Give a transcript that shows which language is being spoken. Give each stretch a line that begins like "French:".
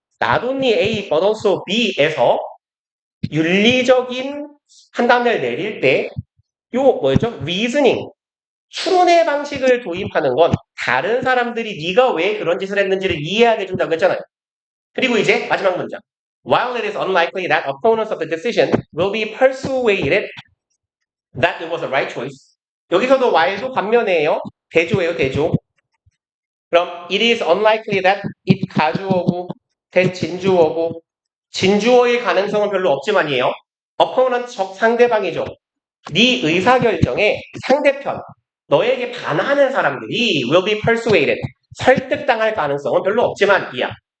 English: Not only A but also B
Korean: 에서 윤리적인 판단을 내릴 때 요 뭐였죠? reasoning 추론의 방식을 도입하는 건 다른 사람들이 네가 왜 그런 짓을 했는지를 이해하게 해준다고 했잖아요. 그리고 이제 마지막 문장.
English: While it is unlikely that opponents of the decision will be persuaded that it was the right choice.
Korean: 여기서도 while도 반면이에요. 대조예요, 대조. 그럼
English: it is unlikely that
Korean: it 가주어고 that 진주어고 진주어일 가능성은 별로 없지만이에요. opponent 적 상대방이죠. 네 의사결정에 상대편 너에게 반하는 사람들이 will be persuaded 설득당할 가능성은 별로 없지만 이야.